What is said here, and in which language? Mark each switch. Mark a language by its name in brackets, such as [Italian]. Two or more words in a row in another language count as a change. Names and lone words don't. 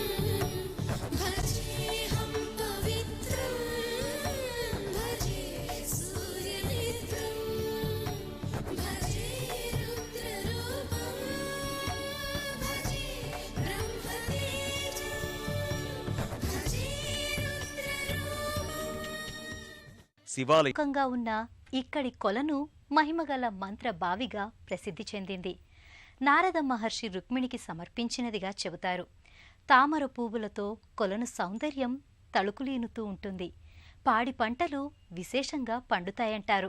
[Sanskrit] भजेऽहं पवित्रं भजे सूर्यनेत्रं भजे रुद्ररूपं भजे ब्रह्मतेजं भजे रुद्ररूपम् [Telugu] శివాలయం ముఖంగా ఉన్న ఇక్కడి కొలను మహిమగల మంత్రబావిగా ప్రసిద్ధి చెందింది. నారద మహర్షి రుక్మిణికి సమర్పించినదిగా చెబుతారు. తామర పువ్వులతో కొలను సౌందర్యం తళుకులీనుతూ ఉంటుంది. పాడి పంటలు విశేషంగా పండుతాయంటారు.